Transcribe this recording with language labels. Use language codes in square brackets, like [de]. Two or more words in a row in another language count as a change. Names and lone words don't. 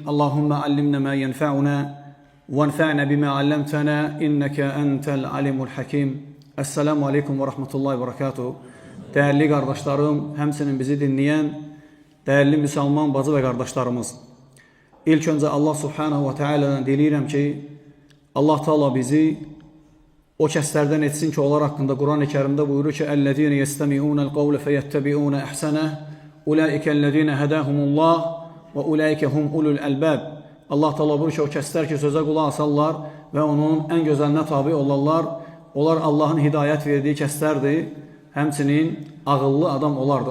[ar] اللهم علمنا ما ينفعنا وانفعنا بما علمتنا إنك أنت العليم الحكيم. السلام عليكم ورحمة الله وبركاته. [tr] Değerli kardeşlerim, hemsinin bizi dinleyen değerli Müslüman bacı ve kardeşlerimiz. [az] İlk önce Allah [ar] سبحانه وتعالى'dan [az] dileyirəm ki, Allah Teala bizi o kəslərdən etsin ki, onlar haqqında Quran-ı Kərimdə buyurur ki, [ar] "الذين يستمعون القول فيتبعون أحسنه. أولئك الذين هداهم الله وأولئك هم أولو الألباب." [az] Allah Teala buyurur ki, o kəslər ki, sözə qulaq asarlar və onun ən gözəlinə tabi olarlar. Onlar Allahın hidayət verdiyi kəslərdir. Həmçinin ağıllı adam olardı.